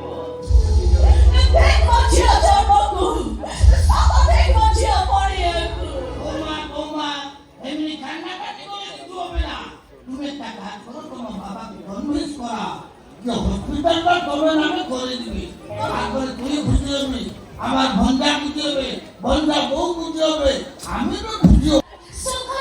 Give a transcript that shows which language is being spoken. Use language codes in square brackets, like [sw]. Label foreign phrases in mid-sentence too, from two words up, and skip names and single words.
[or] ଦେଖ ମୋ ଝିଅ ଜନ୍ମକୁ ଦେଖ ମୋ ଝିଅ ପଡ଼ିବାକୁ। [bn] এমনি কান্নাকাটি করে দিতে হবে না তুমি একটা কাজ করো তোমার বাবাকে কনভিন্স করা যে হসপিটালটা তোমার নামে করে দিবে তারপরে তুই খুশি হবি আমার ভঞ্জা খুশি হবে ভঞ্জা বউ খুশি হবে আমি তো খুশি হব